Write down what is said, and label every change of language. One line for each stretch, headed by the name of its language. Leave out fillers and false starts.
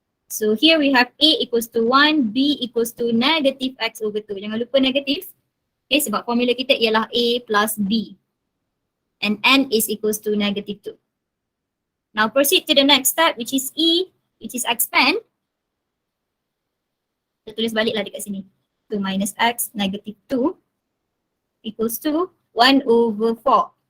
English: So here we have A equals to 1, B equals to negative x over 2.
Malay: Jangan lupa negatif. Okay, sebab formula kita ialah A plus B.
English: And N is equals to negative 2. Now proceed to the next step which is E, which is expand.
Malay: Kita tulis baliklah dekat sini. 2 minus x negative 2 equals to 1 over 4.